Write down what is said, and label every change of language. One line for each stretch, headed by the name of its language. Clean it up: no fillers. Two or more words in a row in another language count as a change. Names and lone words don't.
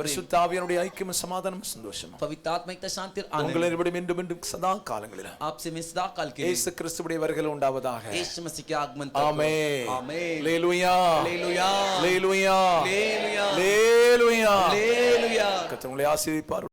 Tamil: பரிசுத்த ஆவியானுடைய ஐக்கியமும் சமாதானமும் சந்தோஷமும்
Hindi: पवित्र आत्मा की शांति और आनंद
Tamil: உங்களை இருவரும் இன்றும் இன்றும் சதா காலங்களிலும்
Hindi: आपसे मैं सदा काल के लिए
Tamil: இயேசு கிறிஸ்துவுடைய வருகையில் உண்டாவதாக.
Hindi: यीशु मसीह के आगमन तक।
Tamil: ஆமென்.
Hindi: आमीन।
Tamil: அல்லேலூயா.
Hindi: हालेलुया।
Tamil: அல்லேலூயா.
Hindi: हालेलुया।
Tamil: அல்லேலூயா.
Hindi: हालेलुया।
Tamil: கர்த்தர் உங்களை ஆசீர்வதிப்பார்.